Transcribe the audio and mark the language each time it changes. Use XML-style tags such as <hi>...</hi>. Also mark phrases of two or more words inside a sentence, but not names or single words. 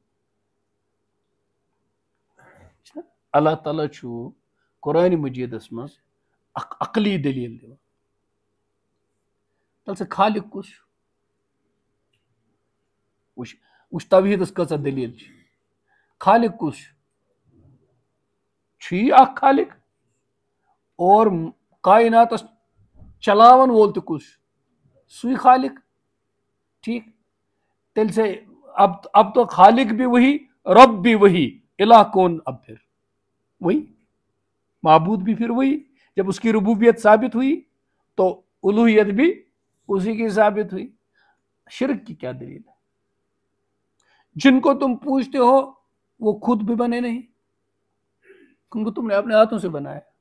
<ks>اللہ تعالیٰ چھُ قرآن مجیدس منٛز اکھ عقلی دلیل دِوان تل سا خالق کُس چھُ وٕچھ توحیدس کۭژاہ دلیل چھِ خالق کُس چھُ یی اکھ خالق اور کائناتس چلاون وول تہِ کُس چھُ سُے خالق ٹھیک تیٚلہِ سے اب</ks> <ur>تو خالق بھی وہی رب بھی وہی الہ کون اب پھر وہی معبود بھی پھر وہی جب اس کی ربوبیت ثابت ہوئی تو الوہیت بھی اسی کی ثابت ہوئی شرک کی کیا دلیل ہے جن کو تم پوچھتے ہو وہ خود بھی بنے نہیں ان کو تم نے اپنے ہاتھوں سے بنایا</ur>